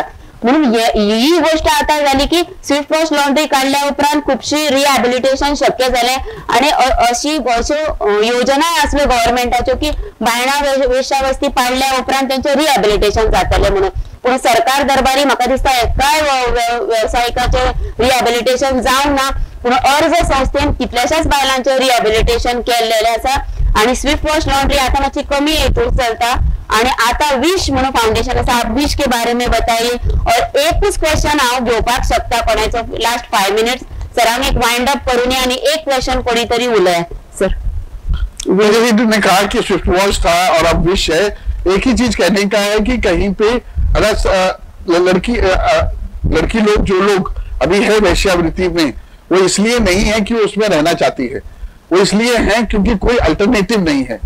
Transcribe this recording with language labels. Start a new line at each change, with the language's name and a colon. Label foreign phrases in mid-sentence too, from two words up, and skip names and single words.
Konkani: म्हणून ही गोष्ट आता झाली की स्विफ्ट वॉश लॉन्ड्री काढल्या उपरांत खुबशी रिहॅबिलिटेशन शक्य झाले आणि अशो योजना आसल्यो गव्हर्नमेंटाच्यो की बायणां वेश्यावस्ती पाडल्या उपरांत त्यांचे रिहॅबिलिटेशन जातले म्हणून। पूण सरकार दरबारी म्हाका दिसता एकाय व्यावसायिकाचे रिहॅबिलिटेशन जावंक ना, पूण अर्ज संस्थेन कितल्याशाच बायलांचे रिहॅबिलिटेशन केल्लेले आसा आणि स्विफ्ट वॉश लॉन्ड्री आता मातशी कमी हेतून चलता। आणि आता विश म्हणून फाउंडेशन आसा,
Hindi: विश के बारे में बताइए।
Konkani: और एकच क्वेश्चन हांव घेवपाक शकता कोणाचो
English: last 5 minutes
Konkani: सरांक एक
English: wind up
Konkani: करून आणि एक क्वेश्चन कोणीतरी उलया सर।
Hindi: ने कहा कि स्विफ्ट वॉच था और अब विश है, एक ही चीज कहने का है कि कहीं पे अगर लड़की लोग जो लोग अभी है वेश्यावृत्ति में, वो इसलिए नहीं है कि वो उसमें रहना चाहती है, वो इसलिए है क्योंकि कोई अल्टरनेटिव नहीं है।